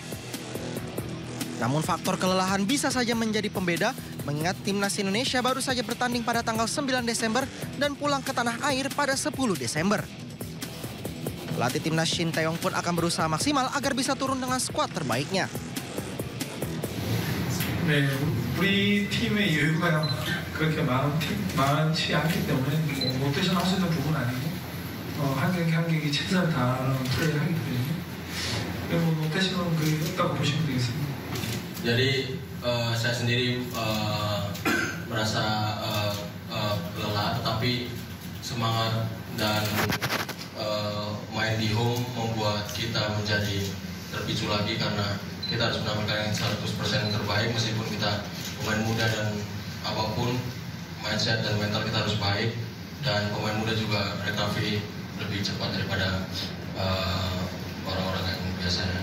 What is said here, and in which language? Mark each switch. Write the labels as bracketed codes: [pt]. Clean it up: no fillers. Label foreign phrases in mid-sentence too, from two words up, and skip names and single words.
[id] Namun faktor kelelahan bisa saja menjadi pembeda, mengingat timnas Indonesia baru saja bertanding pada tanggal 9 Desember dan pulang ke tanah air pada 10 Desember. Pelatih timnas Shin Taeyong pun akan berusaha maksimal agar bisa turun dengan skuad terbaiknya. [ko] 네, 우리 팀의 여유가 그렇게 많지 않기 때문에 뭐 롯데전 할 수 있는 부분은 아니고 한 경기 한 경기 최선을 다하는 플레이를 하기 때문에 뭐 롯데전은 그게 없다고 보시면 되겠습니다. [id] Jadi saya sendiri merasa lelah, tetapi semangat dan main di home membuat kita menjadi terpicu lagi karena kita harus menampilkan yang 100% yang terbaik meskipun kita pemain muda dan apapun mindset dan mental kita harus baik dan pemain muda juga recovery lebih cepat daripada orang-orang yang biasanya.